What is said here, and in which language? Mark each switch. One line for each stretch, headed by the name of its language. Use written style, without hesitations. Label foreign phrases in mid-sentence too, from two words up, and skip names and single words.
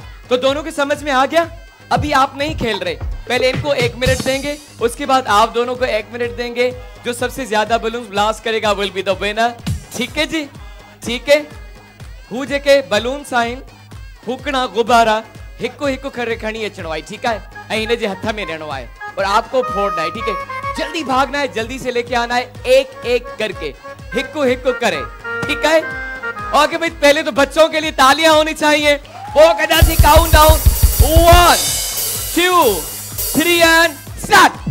Urdu: تو دونوں کے سمجھ میں آ گیا? ابھی آپ نہیں کھیل رہے، پہلے ان کو 1 منٹ دیں گے، اس کے بعد آپ دونوں کو 1 منٹ دیں گے. جو سب سے زیادہ بیلونز بلاسٹ کرے گا
English: will be the winner.
Urdu: ٹھیک ہے جی، ٹھیک ہے.
Sindhi: हु जेके बलून साइन फूकना गुब्बारा हिको हिको करे खणी अचणो आहे।
Urdu: ٹھیک ہے,
Sindhi: इन जे हथ में रहणो आहे
Urdu: اور آپ کو پھوڑنا ہے. ٹھیک ہے، جلدی بھاگنا ہے، جلدی سے لے کے آنا ہے، ایک ایک کر کے,
Sindhi: हिको हिको करे।
Urdu: ٹھیک ہے، اوکے بھائی. پہلے تو بچوں کے لیے تالیاں ہونی چاہئیں.
Sindhi: वो कदा थी
English: count down 1 2 3 and start.